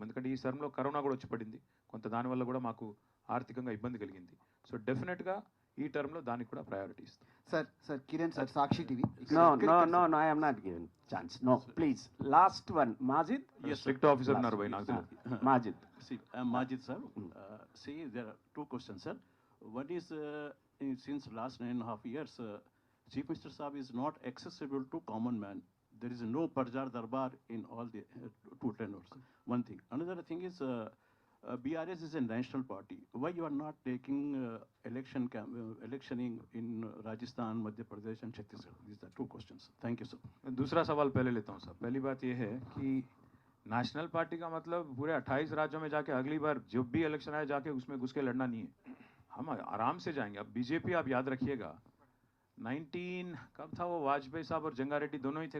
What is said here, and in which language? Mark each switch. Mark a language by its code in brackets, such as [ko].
[te] ఎందుకంటే ఈ టర్మ్లో కరోనా కూడా వచ్చి పడింది, కొంత దానివల్ల కూడా మాకు ఆర్థికంగా ఇబ్బంది కలిగింది. సో డెఫినెట్గా ఈ టర్మ్లో దానికి కూడా ప్రయారిటీ ఇస్తాం. [en] Sir, Kiran sir, Sakshi TV. No, I am not given chance. No, please. Last one, Majid. Yes, strict officer [te] ఉన్నారు భయ్ నాకు తెలియదు. [en] Majid. See, Majid sir, see there are two questions, sir. One is since last 9.5 years, Chief Minister Saab is not accessible to common man. There is no Parjar Darbar in all the two tenors. One thing. Another thing is BRS is a national party. Why you are not taking electioning in Rajasthan, Madhya Pradesh and Chhattisgarh? These are two questions. Thank you, sir. [hi] दूसरा सवाल पहले लेता हूँ sir. पहली बात ये है कि नेशनल पार्टी का मतलब पूरे 28 राज्यों में जाके अगली बार जब भी इलेक्शन आए जाके उसमें घुस के लड़ना नहीं है. हम आराम से जाएंगे. अब बीजेपी आप याद रखिएगा 19 कब था वो, वाजपेयी साहब और जंगारेड्डी दोनों ही थे.